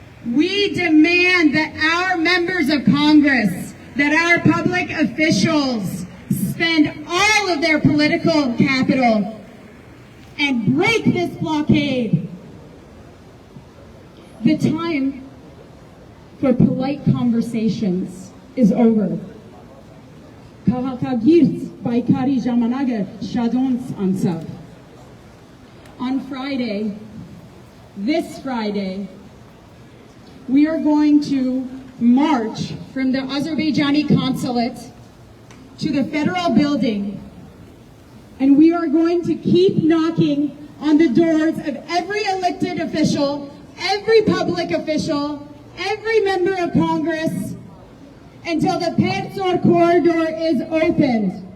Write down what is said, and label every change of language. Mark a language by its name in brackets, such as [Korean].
[English] We demand that our members of Congress, that our public officials spend all of their political capital and break this blockade. The time for polite conversations is over. [Armenian] Քաղաքագիրց պայքարի ժամանակը շատոնց անցավ. [English] On Friday, this Friday, we are going to march from the Azerbaijani consulate to the federal building, and we are going to keep knocking on the doors of every elected official, every public official, every member of Congress, until the Petsor corridor is opened.